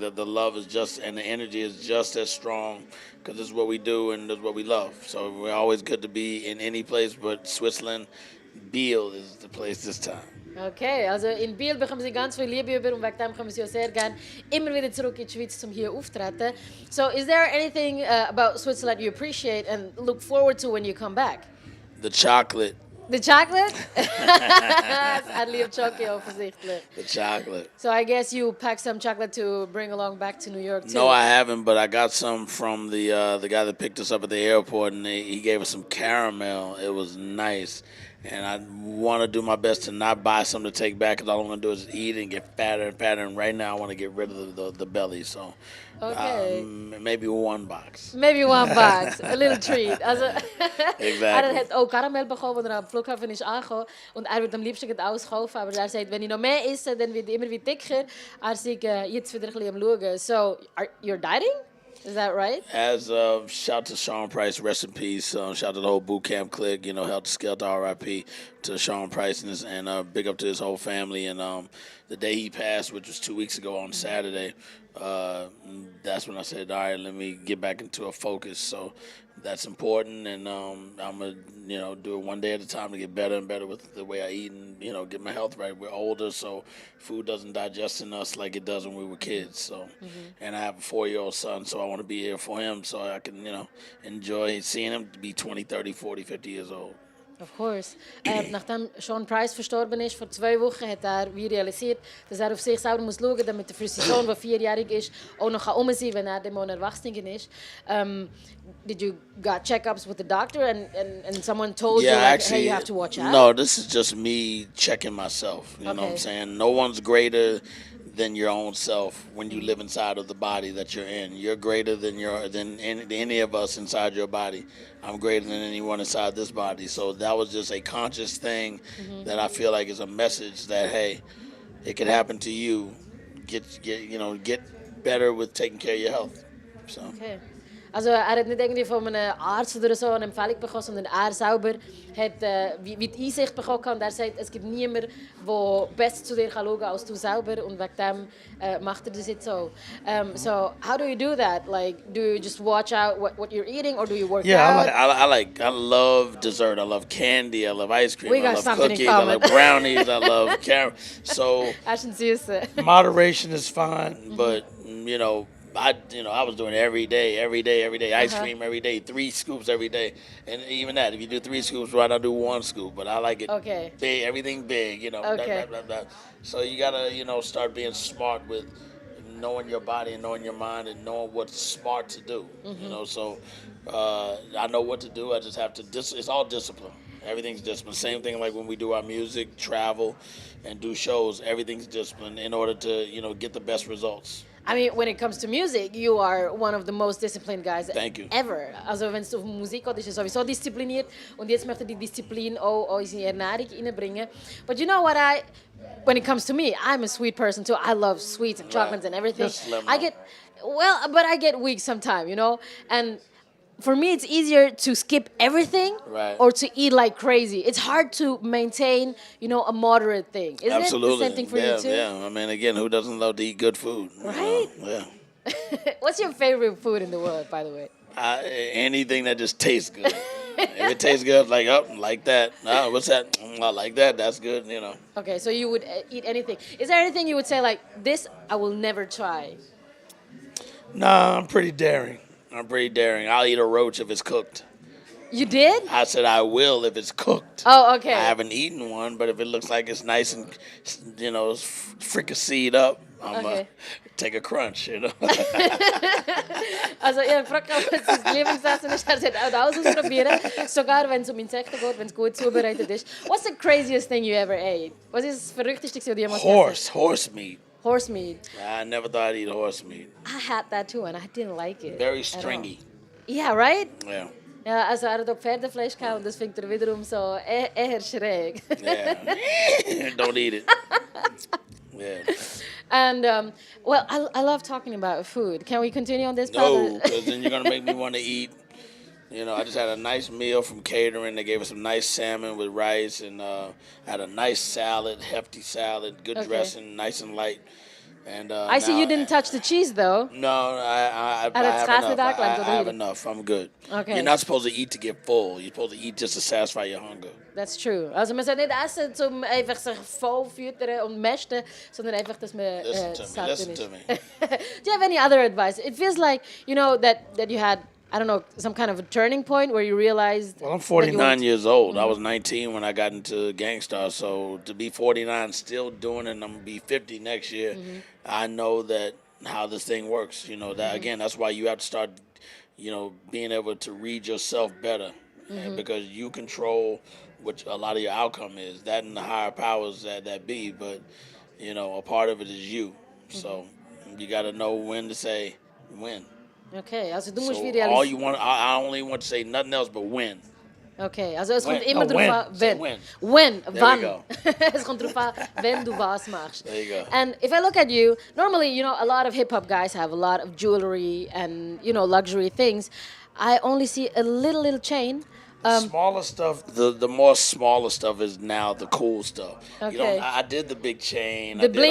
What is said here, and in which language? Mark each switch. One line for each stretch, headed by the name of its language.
English: The love is just, and the energy is just as strong. Because this is what we do and this is what we love. So we're always good to be in any place, but Switzerland, Biel is the place this time.
German: Okay, also in Biel bekommen Sie ganz viel Liebe über und wegen dem kommen Sie auch sehr gern immer wieder zurück in die Schweiz, um hier aufzutreten.
English: So is there anything about Switzerland you appreciate and look forward to when you come back? The chocolate. The chocolate? I live chocolate,
German: offensichtlich.
English: The chocolate. So I guess you packed some chocolate to bring along back to New York too. No, I haven't, but I got some from the guy that picked us up at the airport, and he gave us some caramel. It was nice. And I want to do my best to not buy some to take back, because all I'm going to do is eat and get fatter and fatter. And right now I want to get rid of the belly. So maybe one box. Maybe one box. A little treat. Also, exactly.
German: Hat auch Karamell bekommen, als am Flughafen ist angekommen. Und wird am liebsten auskaufen. Aber er sagt, wenn ich noch mehr esse, dann wird immer wieder dicker. Er sagt, jetzt wieder ein bisschen am Schauen.
English: So, you're dieting? Is that right? As shout to Sean Price, rest in peace. Shout to the whole boot camp clique. Helter Skelter, R.I.P. to Sean Price and big up to his whole family. And the day he passed, which was 2 weeks ago on Saturday, that's when I said, all right, let me get back into a focus. So that's important, and I'm gonna do it one day at a time to get better and better with the way I eat and get my health right. We're older, so food doesn't digest in us like it does when we were kids. So, and I have a 4-year-old son, so I want to be here for him so I can enjoy seeing him be 20, 30, 40, 50 years old. Of course.
German: Nachdem Sean Price verstorben ist, vor 2 Wochen, hat wie realisiert, dass auf sich selber muss schauen, damit der für seinen Sohn, der 4-jährig ist, auch noch sein kann, wenn dann mal erwachsen ist.
English: Did you got checkups with the doctor and someone told you hey, you have to watch out? No, this is just me checking myself. You know what I'm saying? No one's greater than your own self when you live inside of the body that you're in. You're greater than any of us inside your body. I'm greater than anyone inside this body. So that was just a conscious thing that I feel like is a message that, hey, it could happen to you. Get better with taking care of your health. So. Okay.
German: Also hat nicht irgendwie von einem Arzt oder so eine Empfehlung bekommen, sondern selber hat wie die Einsicht bekommen und sagt, es gibt niemanden, der besser zu dir schauen kann als du selber, und wegen dem macht das jetzt so.
English: So how do you do that? Like, do you just watch out what you're eating, or do you work out? I love dessert. I love candy. I love ice cream. I love cookies. I love brownies. I love caramel. So moderation is fine, but I was doing it every day, ice cream every day, 3 scoops every day. And even that, if you do 3 scoops, why not do 1 scoop? But I like it big, everything big, blah, blah, blah, blah. So you gotta, start being smart with knowing your body and knowing your mind and knowing what's smart to do, So I know what to do. I just have to, it's all discipline. Everything's discipline. Same thing like when we do our music, travel, and do shows, everything's discipline in order to, get the best results. I mean, when it comes to music, you are one of the most disciplined guys ever.
German: Also wenn es um Musik geht, ist es sowieso diszipliniert, und jetzt möchte die Disziplin auch in seine Ernährung reinbringen.
English: But you know what when it comes to me, I'm a sweet person too. I love sweets and chocolates and everything. I get weak sometimes, and for me, it's easier to skip everything Right. or to eat like crazy. It's hard to maintain, a moderate thing. Isn't Absolutely. it the same thing for yeah, you too? Yeah. I mean, again, who doesn't love to eat good food? Right? Yeah. What's your favorite food in the world, by the way? Anything that just tastes good. If it tastes good, like, like that. Oh, what's that? I like that. That's good, Okay, so you would eat anything. Is there anything you would say like, this I will never try? Nah, I'm pretty daring. I'll eat a roach if it's cooked. You did? I said I will if it's cooked. Oh, okay. I haven't eaten one, but if it looks like it's nice and, it's fricasseed up, I'm going to take a crunch,
German: Also, ich frage auch, was das Lieblingsessen ist. Er sagt, auch das ausprobieren. Sogar wenn es Insekten geht, wenn es gut zubereitet ist.
English: What's the craziest thing you ever ate?
German: Was ist das Verrückteste, was du jemals gegessen hast?
English: Horse meat. Horse meat. I never thought I'd eat horse meat. I had that too and I didn't like it. Very stringy. Yeah, right? Yeah.
German: Ja, also er hat auch Pferdefleisch gehabt und das findet er wiederum so eher schräg.
English: Yeah. Don't eat it. Yeah. And, well, I love talking about food. Can we continue on this part? No, because then you're going to make me want to eat. I just had a nice meal from catering. They gave us some nice salmon with rice and had a nice salad, hefty salad, good dressing, nice and light. And I see you didn't touch the cheese, though. No, I have enough. I'm good. Okay. You're not supposed to eat to get full. You're supposed to eat just to satisfy your hunger. That's true.
German: Also man soll nicht essen, um einfach sich voll füttern und mästen, sondern einfach, dass man
English: Listen to me. Do you have any other advice? It feels like, that you had, I don't know, some kind of a turning point where you realized... Well, I'm 49 years old. I was 19 when I got into Gang Starr, so to be 49 still doing it, and I'm going to be 50 next year, I know that how this thing works. That again, that's why you have to start, being able to read yourself better, because you control what a lot of your outcome is. That and the higher powers that be, but, a part of it is you. So you got to know when to say when.
German: Okay, also du musst
English: So
German: wie
English: all you want, I only want to say nothing else but when.
German: Okay, also es kommt
English: When.
German: immer
English: No,
German: drauf an,
English: when.
German: wenn.
English: Say When, There
German: wann.
English: we go.
German: Es kommt drauf an, wenn du was machst.
English: There you go. And if I look at you, normally, a lot of hip-hop guys have a lot of jewelry and, luxury things. I only see a little chain. Smaller stuff, the more smaller stuff is now the cool stuff. Okay. I did the big chain. The I did bling